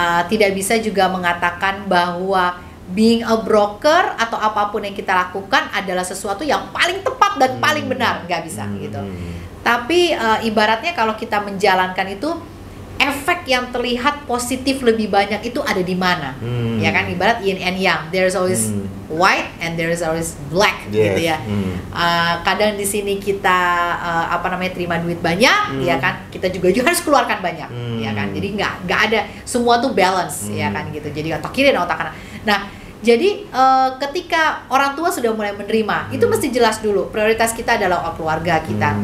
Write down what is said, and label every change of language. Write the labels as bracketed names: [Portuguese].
[Indonesian] Tidak bisa juga mengatakan bahwa [English] being a broker [Indonesian] atau apapun yang kita lakukan adalah sesuatu yang paling tepat dan paling benar, nggak bisa gitu. Tapi ibaratnya kalau kita menjalankan itu, efek yang terlihat positif lebih banyak itu ada di mana, ya kan? Ibarat [English] yin and yang, there's always white and there's always black, [Indonesian] gitu ya. Kadang di sini kita terima duit banyak, ya kan? Kita juga harus keluarkan banyak, ya kan? Jadi nggak ada, semua tuh balance, ya kan gitu. Jadi otak kiri dan otak kanan. Nah, jadi ketika orang tua sudah mulai menerima, itu mesti jelas dulu prioritas kita adalah keluarga kita.